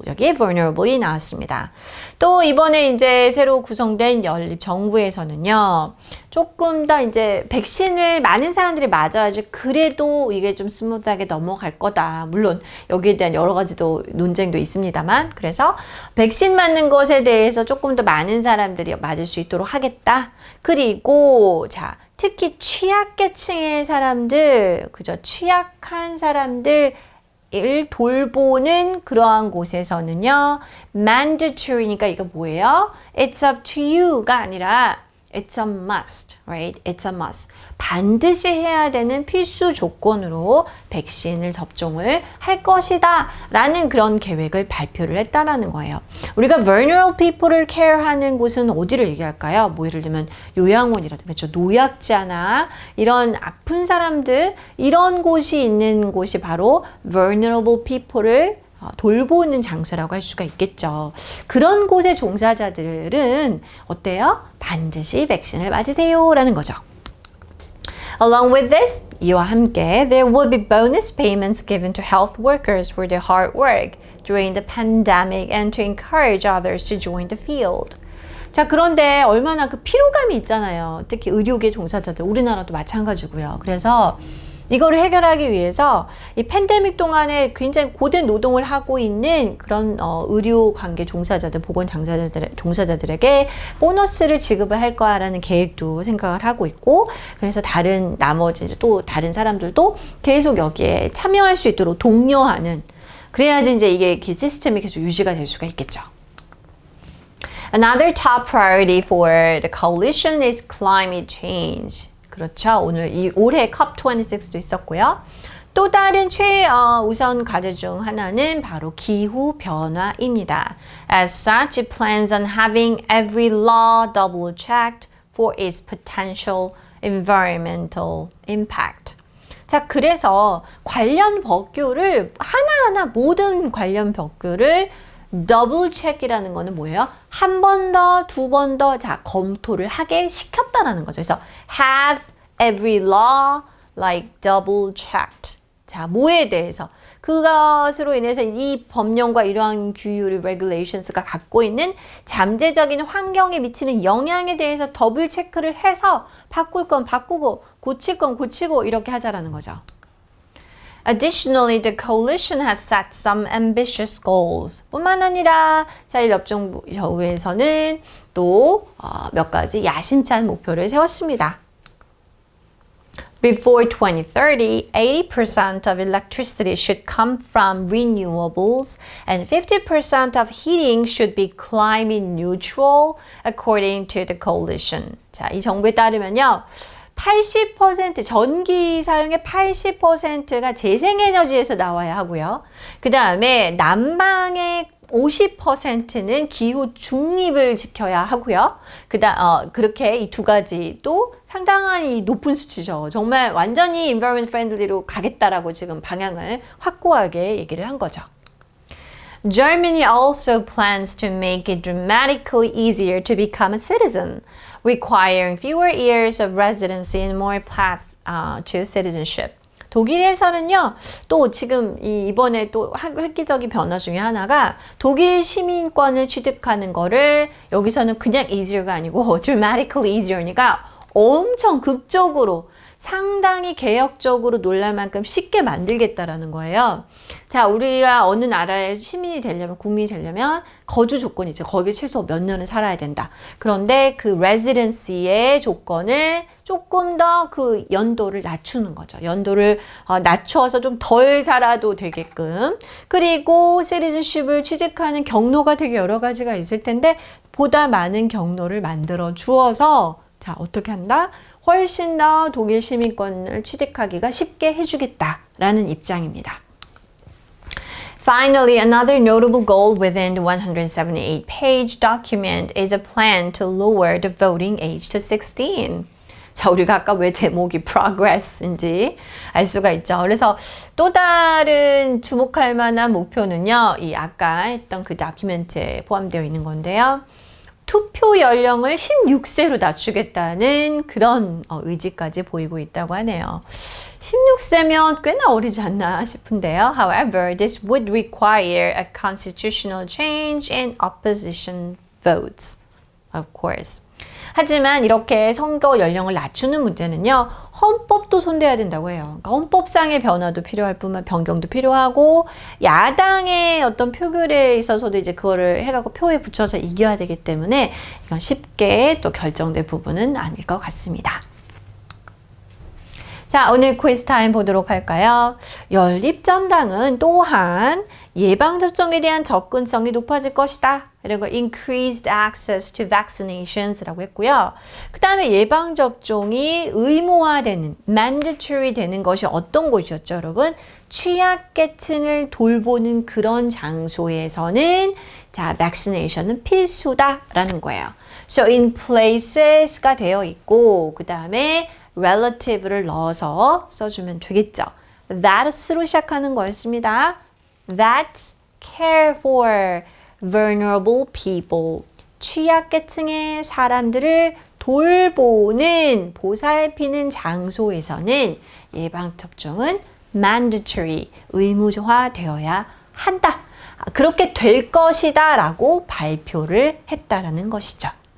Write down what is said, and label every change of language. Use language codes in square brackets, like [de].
[ko] 여기에 vulnerable이 나왔습니다. 또 이번에 이제 새로 구성된 연립 정부에서는요, 조금 더 이제 백신을 많은 사람들이 맞아야지 그래도 이게 좀 스무드하게 넘어갈 거다. 물론 여기에 대한 여러 가지도 논쟁도 있습니다만, 그래서 백신 맞는 것에 대해서 조금 더 많은 사람들이 맞을 수 있도록 하겠다. 그리고 자, 특히 취약계층의 사람들, 그죠? 취약한 사람들 을 돌보는 그러한 곳에서는요, mandatory니까 이거 뭐예요? [en] It's up to you [ko] 가 아니라 [en] it's a must, right? It's a must. [ko] 반드시 해야 되는 필수 조건으로 백신을 접종을 할 것이다 라는 그런 계획을 발표를 했다라는 거예요. 우리가 [en] vulnerable people [ko] 을 care하는 곳은 어디를 얘기할까요? 뭐 예를 들면 요양원이라든가, 그렇죠? 노약자나 이런 아픈 사람들, 이런 곳이 있는 곳이 바로 [en] vulnerable people [ko] 을 돌보는 장소라고 할 수가 있겠죠. 그런 곳의 종사자들은 어때요? 반드시 백신을 맞으세요 라는 거죠. [en] Along with this, [ko] 이와 함께 [en] there will be bonus payments given to health workers for their hard work during the pandemic and to encourage others to join the field. [ko] 자, 그런데 얼마나 그 피로감이 있잖아요. 특히 의료계 종사자들, 우리나라도 마찬가지고요. 그래서 이거를 해결하기 위해서 이 팬데믹 동안에 굉장히 고된 노동을 하고 있는 그런 의료 관계 종사자들, 보건 종사자들에게 보너스를 지급을 할 거라는 계획도 생각을 하고 있고, 그래서 나머지 이제 또 다른 사람들도 계속 여기에 참여할 수 있도록 독려하는, 그래야지 이제 이게 그 시스템이 계속 유지가 될 수가 있겠죠. [en] Another top priority for the coalition is climate change. [ko] 그렇죠. 올해 COP26도 있었고요. 또 다른 최우선 과제 중 하나는 바로 기후 변화입니다. [en] As such, it plans on having every law double checked for its potential environmental impact. [ko] 자, 그래서 관련 법규를 하나하나 모든 관련 법규를 더블 체크이라는 거는 뭐예요? 한 번 더, 두 번 더 검토를 하게 시켰다라는 거죠. 그래서 [en] have every law like double checked. [ko] 자, 뭐에 대해서? 그것으로 인해서 이 법령과 이러한 규율, regulations가 갖고 있는 잠재적인 환경에 미치는 영향에 대해서 더블 체크를 해서 바꿀 건 바꾸고 고칠 건 고치고 이렇게 하자라는 거죠. [en] Additionally, the coalition has set some ambitious goals. [ko] 뿐만 아니라 자율협정부에서는 또 몇 가지 야심찬 목표를 세웠습니다. [en] Before 2030, 80% of electricity should come from renewables and 50% of heating should be climate neutral, according to the coalition. [ko] 자, 이 정부에 따르면요. 80% 전기 사용의 80%가 재생에너지에서 나와야 하고요. 그 다음에 난방의 50%는 기후 중립을 지켜야 하고요. 그렇게 이 두 가지도 상당히 높은 수치죠. 정말 완전히 environment friendly로 가겠다라고 지금 방향을 확고하게 얘기를 한 거죠. [en] Germany also plans to make it dramatically easier to become a citizen, requiring fewer years of residency and more path to citizenship. [ko] 독일에서는요, 또 지금 이번에 또 획기적인 변화 중에 하나가 독일 시민권을 취득하는 거를 여기서는 그냥 easier가 아니고 [en] dramatically easier [ko] 니까 엄청 극적으로 상당히 개혁적으로 놀랄 만큼 쉽게 만들겠다라는 거예요. 자, 우리가 어느 나라의 시민이 되려면, 국민이 되려면 거주 조건이죠. 거기에 최소 몇 년은 살아야 된다. 그런데 그 residency의 조건을 조금 더 그 연도를 낮추는 거죠. 연도를 낮춰서 좀 덜 살아도 되게끔. 그리고 citizenship을 취득하는 경로가 되게 여러 가지가 있을 텐데 보다 많은 경로를 만들어 주어서 자, 어떻게 한다? 훨씬 더 독일 시민권을 취득하기가 쉽게 해주겠다라는 입장입니다. [en] Finally, another notable goal within the 178-page document is a plan to lower the voting age to 16. [ko] 자, 우리가 아까 왜 제목이 progress인지 알 수가 있죠. 그래서 또 다른 주목할 만한 목표는요, 이 아까 했던 그 다큐멘트에 포함되어 있는 건데요. 투표 연령을 16세로 낮추겠다는 그런 의지까지 보이고 있다고 하네요. 16세면 꽤나 어리지 않나 싶은데요. [en] However, this would require a constitutional change and opposition votes, of course. [ko] 하지만 이렇게 선거 연령을 낮추는 문제는요, 헌법도 손대야 된다고 해요. 그러니까 헌법상의 변화도 필요할 뿐만 변경도 필요하고, 야당의 어떤 표결에 있어서도 이제 그거를 해갖고 표에 붙여서 이겨야 되기 때문에 이건 쉽게 또 결정될 부분은 아닐 것 같습니다. 자, 오늘 퀴즈 타임 보도록 할까요? 연립정당은 또한 예방접종에 대한 접근성이 높아질 것이다. 그리고 [en] increased access to vaccinations [ko] 라고 했고요. 그 다음에 예방접종이 의무화되는, mandatory 되는 것이 어떤 곳이었죠, 여러분? 취약계층을 돌보는 그런 장소에서는 자, vaccination은 필수다라는 거예요. [en] So in places [ko] 가 되어 있고, 그 다음에 relative를 넣어서 써주면 되겠죠. That's로 시작하는 거였습니다. [en] That care for vulnerable people. [ko] 취약계층의 사람들을 돌보는, 보살피는 장소에서는 예방접종은 mandatory, 의무화되어야 한다. 그렇게 될 것이다 라고 발표를 했다라는 것이죠.